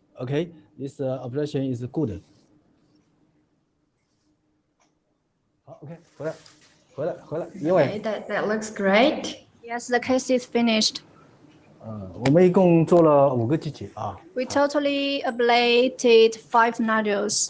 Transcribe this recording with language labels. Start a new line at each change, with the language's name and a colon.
English: Okay, this operation is good.
Chinese: 好 ，OK， 回来，因为
English: Okay, that looks great. Yes, the case is finished.
Chinese: 我们一共做了5个机器啊。
English: We totally ablated 5 nodules.